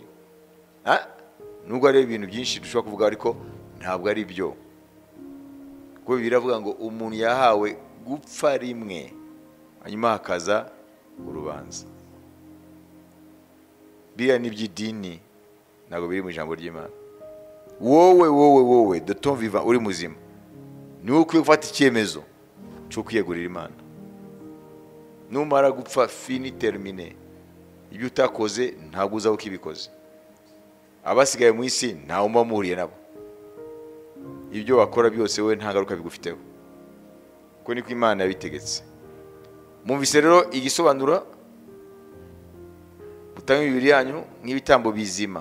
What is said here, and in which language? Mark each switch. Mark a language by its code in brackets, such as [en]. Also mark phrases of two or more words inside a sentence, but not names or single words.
[rw] Nubwo ari ibintu byinshi dushobora kuvuga ariko ntabwo ari byo. Kuko biravuga ngo umuntu yahawe gupfa rimwe hanyuma hakaza urubanza. Biriya ni iby'idini ntabwo biri mu ijambo ry'Imana. Wowe [fr] de ton vivant [rw] uri muzima niwe ukwiye gufata icyemezo cyo kwiyegurira Imana. Numara gupfa [fr] fini termine. [rw] Ibyo utakoze ntabwo uzaho ukibikoze. Abasigaye mu isi ntawe umba muhuriye nabo. Ibyo wakora byose we nta ngaruka bigufiteho. Kuko niko Imana yabitegetse. Mumvise rero igisobanura mutange imibiri yanyu nk'ibitambo bizima.